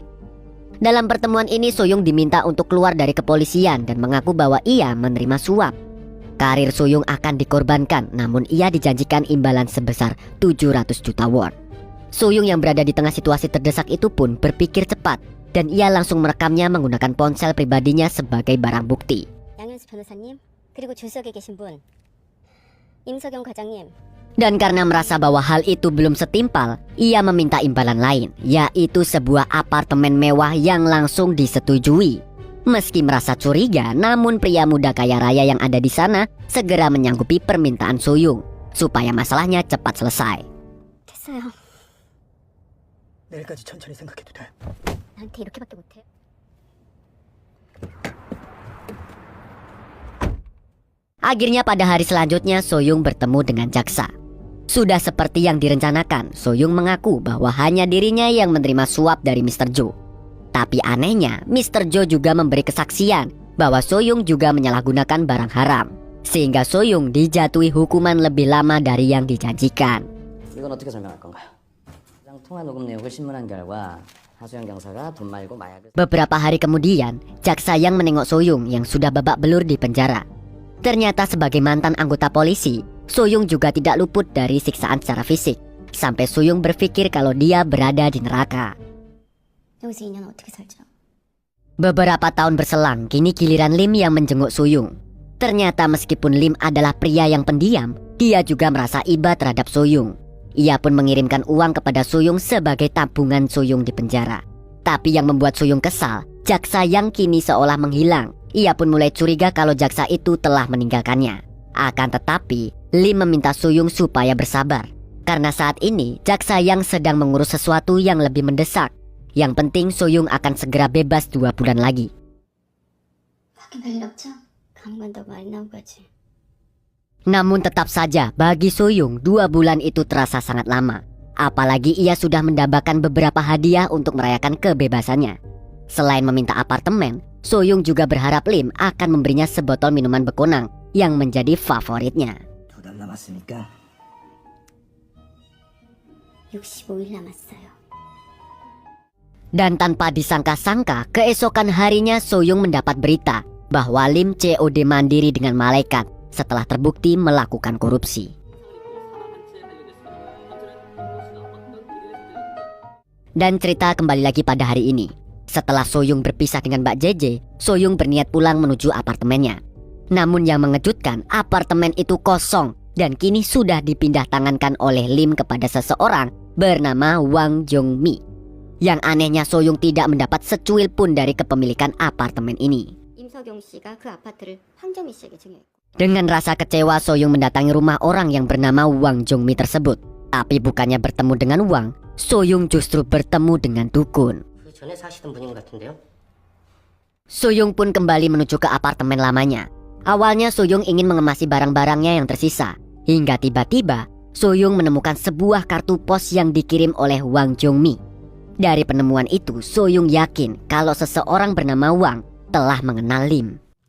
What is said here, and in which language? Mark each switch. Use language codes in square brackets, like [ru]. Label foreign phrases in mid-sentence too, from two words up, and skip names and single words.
[id] Dalam pertemuan ini Soo-young diminta untuk keluar dari kepolisian dan mengaku bahwa ia menerima suap. Karir Soo-young akan dikorbankan, namun ia dijanjikan imbalan sebesar 700 juta won. Soo-young yang berada di tengah situasi terdesak itu pun berpikir cepat dan ia langsung merekamnya menggunakan ponsel pribadinya sebagai barang bukti. [ko] 양현수 변호사님 그리고 주석에 계신 분 임석영 과장님. [id] Dan karena merasa bahwa hal itu belum setimpal, ia meminta imbalan lain, yaitu sebuah apartemen mewah yang langsung disetujui. Meski merasa curiga, namun pria muda kaya raya yang ada di sana segera menyanggupi permintaan Soo-young supaya masalahnya cepat selesai. [ko] 됐어요. 내일까지 천천히 생각해도 돼. 나한테 이렇게밖에 못해. [id] Akhirnya pada hari selanjutnya Soo-young bertemu dengan jaksa. Sudah seperti yang direncanakan, Soo-young mengaku bahwa hanya dirinya yang menerima suap dari Mr. Jo. Tapi anehnya, Mr. Jo juga memberi kesaksian bahwa Soyung juga menyalahgunakan barang haram, sehingga Soyung dijatuhi hukuman lebih lama dari yang dijanjikan. [ko] 이건 어떻게 설명할 건가요? 통화 녹음 내역을 신문한 결과 하수영 경사가 돈 말고 마약을 [id] Beberapa hari kemudian, jaksa yang menengok Soyung yang sudah babak belur di penjara. Ternyata sebagai mantan anggota polisi, Soyung juga tidak luput dari siksaan secara fisik, sampai Soyung berpikir kalau dia berada di neraka. [ko] 여기서 2년 어떻게 살죠? [id] Beberapa tahun berselang, kini giliran Lim yang menjenguk Soyung. Ternyata meskipun Lim adalah pria yang pendiam, dia juga merasa iba terhadap Soyung. Ia pun mengirimkan uang kepada Soyung sebagai tabungan Soyung di penjara. Tapi yang membuat Soyung kesal, jaksa yang kini seolah menghilang. Ia pun mulai curiga kalau jaksa itu telah meninggalkannya. Akan tetapi, Lim meminta Soyung supaya bersabar. Karena saat ini, jaksa yang sedang mengurus sesuatu yang lebih mendesak. Yang penting Soyung akan segera bebas 2 bulan lagi. [ko] 밖에 별일 없죠? 감 간다고 말 나오고 가지. [id] Namun tetap saja bagi Soyung 2 bulan itu terasa sangat lama. Apalagi ia sudah mendapatkan beberapa hadiah untuk merayakan kebebasannya. Selain meminta apartemen, Soyung juga berharap Lim akan memberinya sebotol minuman bekonang yang menjadi favoritnya. [ko] 2달 남았으니까 65일 남았어요. [id] Dan tanpa disangka-sangka, keesokan harinya Soyung mendapat berita bahwa Lim COD mandiri dengan malaikat setelah terbukti melakukan korupsi. Dan cerita kembali lagi pada hari ini. Setelah Soyung berpisah dengan Mbak JJ, Soyung berniat pulang menuju apartemennya. Namun yang mengejutkan, apartemen itu kosong dan kini sudah dipindah tangankan oleh Lim kepada seseorang bernama Wang Jongmi. Yang anehnya Soyung tidak mendapat secuil pun dari kepemilikan apartemen ini. [ko] 임석용 씨가 그 아파트를 황정미 씨에게 증여했고. [id] Dengan rasa kecewa, Soyung mendatangi rumah orang yang bernama Wang Jongmi tersebut. Tapi bukannya bertemu dengan Wang, Soyung justru bertemu dengan dukun. [ko] 그 전에 사시던 분인 것 같은데요? [id] Soyung pun kembali menuju ke apartemen lamanya. Awalnya Soyung ingin mengemasi barang-barangnya yang tersisa. Hingga tiba-tiba, Soyung menemukan sebuah kartu pos yang dikirim oleh Wang Jongmi. Dari penemuan itu, Soyung yakin kalau seseorang bernama Wang telah mengenal Lim.